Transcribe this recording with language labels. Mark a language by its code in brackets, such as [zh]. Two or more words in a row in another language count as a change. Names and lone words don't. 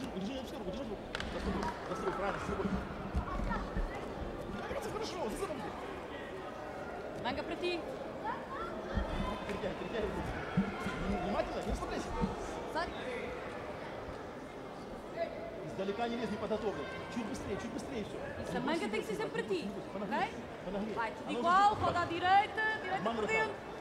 [pt] Manga para ti. [ru] Издалека не лезь, не подготовлен. Чуть быстрее все. [pt] Isso, a manga tem que ser sempre para ti, ok? Vai, tudo igual, roda à direita por dentro.